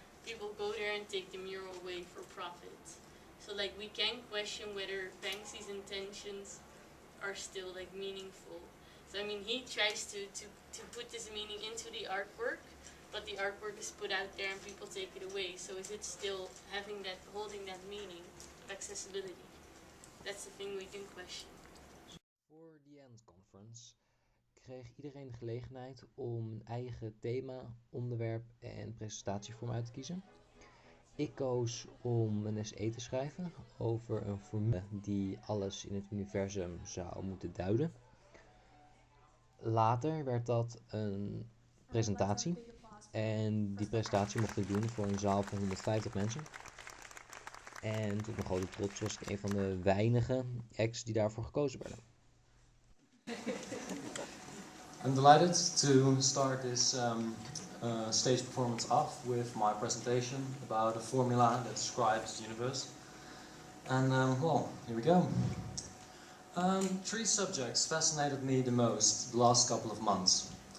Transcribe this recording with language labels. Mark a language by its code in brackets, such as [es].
[en] People go there and take the mural away for profit. So like we can question whether Banksy's intentions are still like meaningful. So I mean, he tries to put this meaning into the artwork, but the artwork is put out there and people take it away. So is it still holding that meaning of accessibility? That's the thing we can question. [nl] voor the End Conference kreeg iedereen de gelegenheid om een eigen thema, onderwerp en presentatievorm uit te kiezen. Ik koos om een essay te schrijven over een formule die alles in het universum zou moeten duiden. Later werd dat een presentatie. En die presentatie mocht ik doen voor een zaal van 150 mensen. En tot mijn grote trots was ik een van de weinige acts die daarvoor gekozen werden. [en] I'm delighted to start this stage performance off with my presentation about a formula that describes the universe. And well, here we go. Three subjects fascinated me the most the last couple of months.